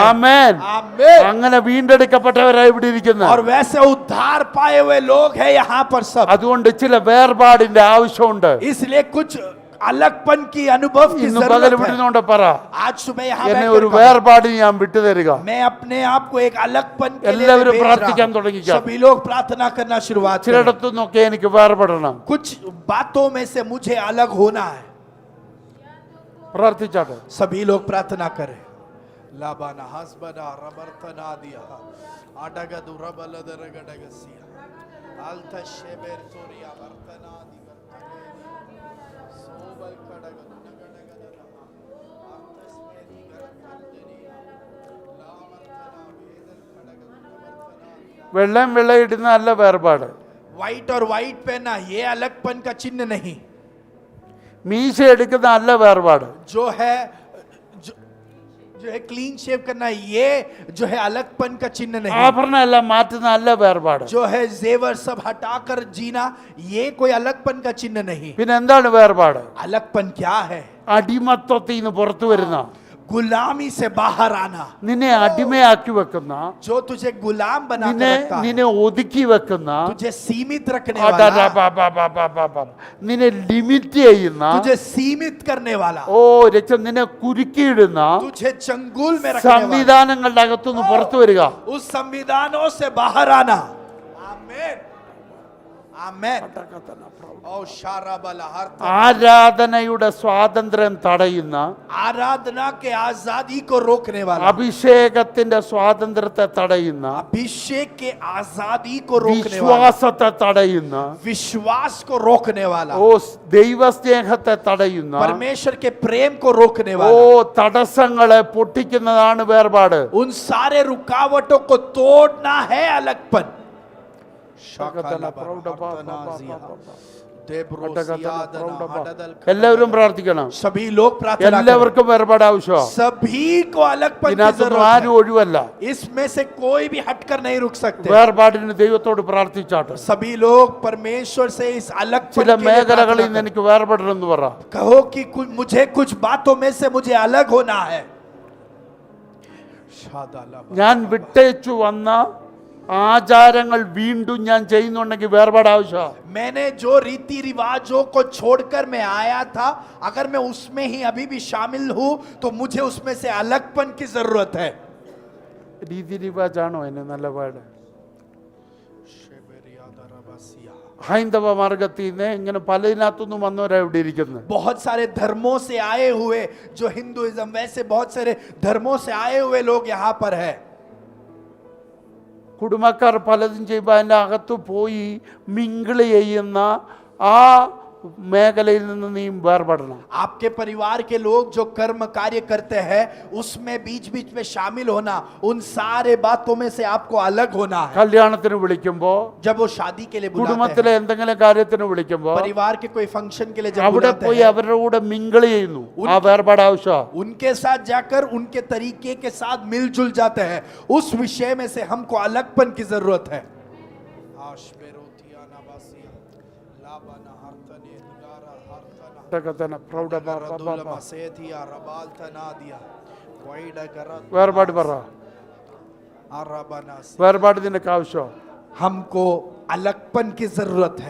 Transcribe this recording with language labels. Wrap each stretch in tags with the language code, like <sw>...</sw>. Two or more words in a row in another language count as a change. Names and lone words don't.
<ml>ആമേൻ.</ml> <hi>आमेन.</hi> <ml>അങ്ങനെ വീണ്ടെടുക്കപ്പെട്ടവരായി ഇവിടെ ഇരിക്കുന്നത്.</ml> <hi>और वैसे उद्धार पाए हुए लोग हैं यहाँ पर सब.</hi> <ml>അതുകൊണ്ട് ചില വേർപാടിന്റെ ആവശ്യമുണ്ട്.</ml> <hi>इसलिए कुछ अलगपन की अनुभव की</hi> <ml>ഇന്ന് പകൽ</ml> <hi>जरूरत है.</hi> <ml>വിടുന്നോണ്ട് പറ,</ml> <hi>आज सुबह यहाँ</hi> <ml>എന്നെ</ml> <hi>बैठकर</hi> <ml>ഒരു</ml> <hi>कहा,</hi> <ml>വേർപാടിന് ഞാൻ വിട്ടുതരിക.</ml> <hi>मैं अपने आप को एक अलगपन के लिए</hi> <ml>എല്ലാവരും</ml> <hi>भेज रहा</hi> <ml>പ്രാർത്ഥിക്കാൻ</ml> <hi>हूं.</hi> <ml>തുടങ്ങിക്കാം.</ml> <hi>सभी लोग प्रार्थना करना शुरुआत करें.</hi> <ml>ചിലയിടത്തു നിന്നൊക്കെ എനിക്ക് വേർപെടണം.</ml> <hi>कुछ बातों में से मुझे अलग होना है.</hi> <ml>പ്രാർത്ഥിച്ചാട്ടെ.</ml> <hi>सभी लोग प्रार्थना करें. लाबाना हसबना रबरतना दिया आडगदु रबलदरगडगसिया आल्ता शेबेर तोरिया बर्तना दी बर्तने सोबल कडगदु नगडगदना आर्तस मेरी गरकंदनिया ला बर्तना वेदल कडगदु बर्तना</hi> <ml>വെള്ളം വെള്ളയിടുന്ന നല്ല വേർപാട്.</ml> <hi>व्हाइट और व्हाइट पहनना ये अलगपन का चिन्ह नहीं.</hi> <ml>മീശ എടുക്കുന്ന നല്ല വേർപാട്.</ml> <hi>जो है</hi> <en>clean shave</en> <hi>करना, ये जो है अलगपन का चिन्ह नहीं.</hi> <ml>ആഭരണം എല്ലാം മാറ്റുന്ന നല്ല വേർപാട്.</ml> <hi>जो है जेवर सब हटाकर जीना, ये कोई अलगपन का चिन्ह नहीं.</hi> <ml>പിന്നെ എന്താണ് വേർപാട്?</ml> <hi>अलगपन क्या है?</hi> <ml>അടിമത്തത്തിൽ നിന്ന് പുറത്തു വരുന്ന,</ml> <hi>गुलामी से बाहर आना.</hi> <ml>നിന്നെ അടിമയാക്കി വെക്കുന്ന,</ml> <hi>जो तुझे गुलाम बना</hi> <ml>നിന്നെ</ml> <hi>कर रखता है,</hi> <ml>നിന്നെ ഒതുക്കി വെക്കുന്ന,</ml> <hi>तुझे सीमित रखने वाला,</hi> <ml>നിന്നെ ലിമിറ്റ് ചെയ്യുന്ന,</ml> <hi>तुझे सीमित करने वाला,</hi> <ml>ഓ രക്ഷം നിന്നെ കുരുക്കിയിടുന്ന</ml> <hi>तुझे चंगुल में रखने वाला,</hi> <ml>സംവിധാനങ്ങളുടെ അകത്തുനിന്ന് പുറത്തു വരിക.</ml> <hi>उस संविधानों से बाहर आना. आमीन. आमेन। ओ शाराबला हर</hi> <ml>ആരാധനയുടെ സ്വാതന്ത്ര്യം തടയുന്ന,</ml> <hi>आराधना के आजादी को रोकने वाला,</hi> <ml>അഭിഷേകത്തിന്റെ സ്വാതന്ത്ര്യത്തെ തടയുന്ന,</ml> <hi>अभिषेक के आजादी को रोकने वाला,</hi> <ml>വിശ്വാസത്തെ തടയുന്ന,</ml> <hi>विश्वास को रोकने वाला,</hi> <ml>ഓ ദൈവസ്നേഹത്തെ തടയുന്ന,</ml> <hi>परमेश्वर के प्रेम को रोकने</hi> <ml>ഓ</ml> <hi>वाला,</hi> <ml>തടസ്സങ്ങളെ പൊട്ടിക്കുന്നതാണ് വേർപാട്.</ml> <hi>उन सारे रुकावटों को तोड़ना है अलगपन।</hi> <ml>എല്ലാവരും പ്രാർത്ഥിക്കണം.</ml> <hi>सभी लोग प्रार्थना करें।</hi> <ml>എല്ലാവർക്കും വേർപാട് ആവശ്യമാണ്.</ml> <hi>सभी को अलगपन की</hi> <ml>ഇതിനകത്തൊന്നും</ml> <hi>जरूरत</hi> <ml>ആരും</ml> <hi>है।</hi> <ml>ഒഴിവല്ല.</ml> <hi>इसमें से कोई भी हटकर नहीं रुक सकते।</hi> <ml>വേർപാടിന് ദൈവത്തോട് പ്രാർത്ഥിച്ചാട്ടെ.</ml> <hi>सभी लोग परमेश्वर से इस अलगपन</hi> <ml>ചില</ml> <hi>के लिए</hi> <ml>മേഖലകളിൽ</ml> <hi>प्रार्थना</hi> <ml>നിന്ന്</ml> <hi>करें।</hi> <ml>എനിക്ക് വേർപെടണമെന്ന് പറ.</ml> <hi>कहो कि मुझे कुछ बातों में से मुझे अलग होना है।</hi> <ml>ഞാൻ വിട്ടേച്ചു വന്ന ആചാരങ്ങൾ വീണ്ടും ഞാൻ ചെയ്യുന്നുണ്ടെങ്കിൽ വേർപാട് ആവശ്യമാണ്.</ml> <hi>मैंने जो रीति रिवाजों को छोड़कर मैं आया था, अगर मैं उसमें ही अभी भी शामिल हूं तो मुझे उसमें से अलगपन की जरूरत है।</hi> <ml>രീതി റിവാജാണോ എന്നെ നല്ല പാട്? ഹൈന്ദവ മാർഗത്തിൽ നിന്ന് ഇങ്ങനെ പലതിനകത്തൊന്നും വന്നവരാ ഇവിടെ ഇരിക്കുന്നത്.</ml> <hi>बहुत सारे धर्मों से आए हुए, जो हिंदुइज्म, वैसे बहुत सारे धर्मों से आए हुए लोग यहाँ पर है।</hi> <ml>കുടുംബക്കാർ പലതും ചെയ്യുമ്പോൾ അതിൻ്റെ അകത്ത് പോയി മിങ്കിൾ ചെയ്യുന്ന ആ മേഖലയിൽ നിന്ന് നീ വേർപെടണം.</ml> <hi>आपके परिवार के लोग जो कर्म कार्य करते हैं उसमें बीच बीच में शामिल होना, उन सारे बातों में से आपको अलग होना है।</hi> <ml>കല്യാണത്തിന് വിളിക്കുമ്പോ,</ml> <hi>जब वो शादी के लिए बुलाते</hi> <ml>കുടുംബത്തിലെ</ml> <hi>हैं,</hi> <ml>എന്തെങ്കിലും കാര്യത്തിന് വിളിക്കുമ്പോ</ml> <hi>परिवार के कोई फंक्शन के लिए जब</hi> <ml>അവിടെ</ml> <hi>बुलाते</hi> <ml>പോയി</ml> <hi>हैं,</hi> <ml>അവരുടെ കൂടെ മിങ്കിൾ ചെയ്യുന്നു. ആ വേർപാട് ആവശ്യമാണ്.</ml> <hi>उनके साथ जाकर उनके तरीके के साथ मिलजुल जाते हैं। उस विषय में से हमको अलगपन की जरूरत है।</hi> <ml>വേർപാട് പറ. വേർപാട് നിനക്ക് ആവശ്യം.</ml> <hi>हमको अलगपन की जरूरत है।</hi>